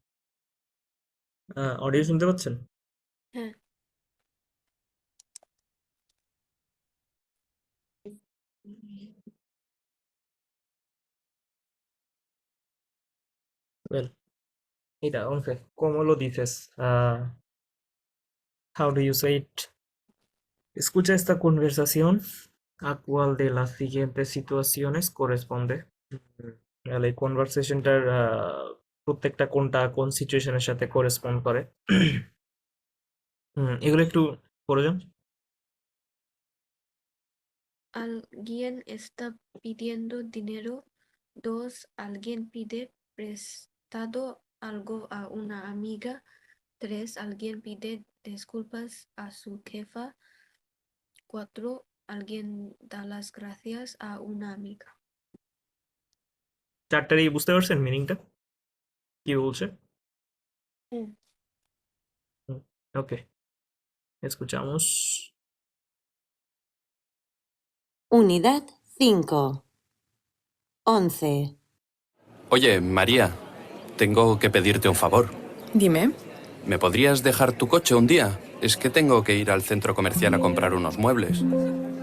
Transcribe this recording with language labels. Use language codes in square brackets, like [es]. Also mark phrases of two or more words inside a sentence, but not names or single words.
[bn] অডিও শুনতে পাচ্ছেন? হ্যাঁ, [en] Well, [es] mira, Onge, ¿cómo lo dices? [en] How do you say it? [es] Escucha esta conversación. ¿A cuál de las siguientes situaciones corresponde? [bn] তাহলে এই কনভারসেশনটার প্রত্যেকটা কোনটা কোন সিচুয়েশনের সাথে করেসপন্ড করে। এগুলো একটু পড়ে যান। [es] alguien está pidiendo dinero. 2, alguien pide prestado algo a una amiga. 3, alguien pide disculpas a su jefa. 4, alguien da las gracias a una amiga. [bn] চারটারই বুঝতে পারছেন মিনিংটা কি বলছে? হুম। ওকে, [es] escuchamos. Unidad 5. 11. Oye, María, tengo que pedirte un favor. Dime. ¿Me podrías dejar tu coche un día? Es que tengo que ir al centro comercial a comprar unos muebles.